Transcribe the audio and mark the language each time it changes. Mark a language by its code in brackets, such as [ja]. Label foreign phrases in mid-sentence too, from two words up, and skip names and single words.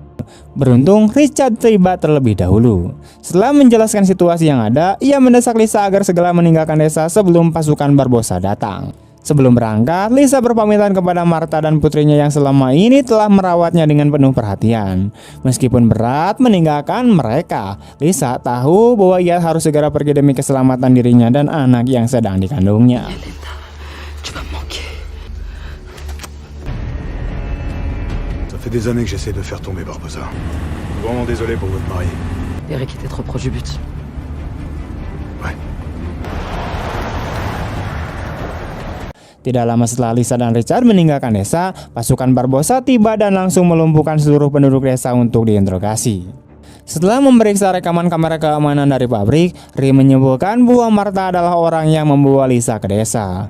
[id] Beruntung, Richard tiba terlebih dahulu. Setelah menjelaskan situasi yang ada, ia mendesak Lisa agar segera meninggalkan desa sebelum pasukan Barbossa datang. Sebelum berangkat, Lisa berpamitan kepada Martha dan putrinya yang selama ini telah merawatnya dengan penuh perhatian. Meskipun berat meninggalkan mereka, Lisa tahu bahwa ia harus segera pergi demi keselamatan dirinya dan anak yang sedang dikandungnya. [fr] Tu vas me manquer. Ça fait des années que j'essaie de faire tomber Barbosa. Vraiment désolé pour votre mari. Eric était trop proche du but. Ouais. [id] Tidak lama setelah Lisa dan Richard meninggalkan desa, pasukan Barbosa tiba dan langsung melumpuhkan seluruh penduduk desa untuk diinterogasi. Setelah memeriksa rekaman kamera keamanan dari pabrik, Ri menyimpulkan bahwa Martha adalah orang yang membawa Lisa ke desa.